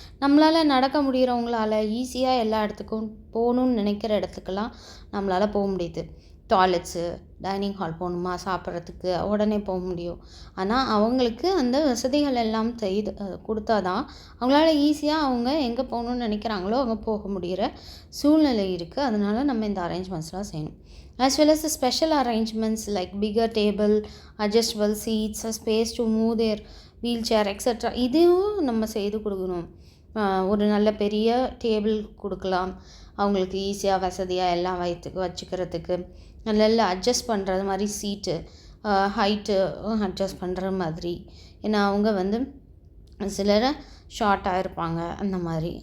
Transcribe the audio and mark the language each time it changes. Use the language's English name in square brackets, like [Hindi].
[Tamil] நம்மளால் நடக்க முடிகிறவங்களால ஈஸியாக எல்லா இடத்துக்கும் போகணுன்னு நினைக்கிற இடத்துக்கெல்லாம் நம்மளால் போக முடியுது. டாய்லெட்ஸு, டைனிங் ஹால் போகணுமா சாப்பிட்றதுக்கு உடனே போக முடியும். ஆனால் அவங்களுக்கு அந்த வசதிகள் எல்லாம் செய்து கொடுத்தா தான் அவங்களால ஈஸியாக அவங்க எங்கே போகணுன்னு நினைக்கிறாங்களோ அங்கே போக முடிகிற சூழ்நிலை இருக்குது. அதனால் நம்ம இந்த அரேஞ்ச்மெண்ட்ஸ்லாம் செய்யணும். [English] as well as the special arrangements like bigger table, adjustable seats, a space to move their wheelchair etc. [Tamil] இதுவும் நம்ம செய்து கொடுக்கணும். ஒரு நல்ல பெரிய டேபிள் கொடுக்கலாம், அவங்களுக்கு ஈஸியாக வசதியாக எல்லாம் வச்சுக்கிறதுக்கு. நல்ல அட்ஜஸ்ட் பண்ணுறது மாதிரி சீட்டு, ஹைட்டு அட்ஜஸ்ட் பண்ணுற மாதிரி. ஏன்னா அவங்க வந்து சிலரை ஷார்ட்டாக இருப்பாங்க அந்த மாதிரி.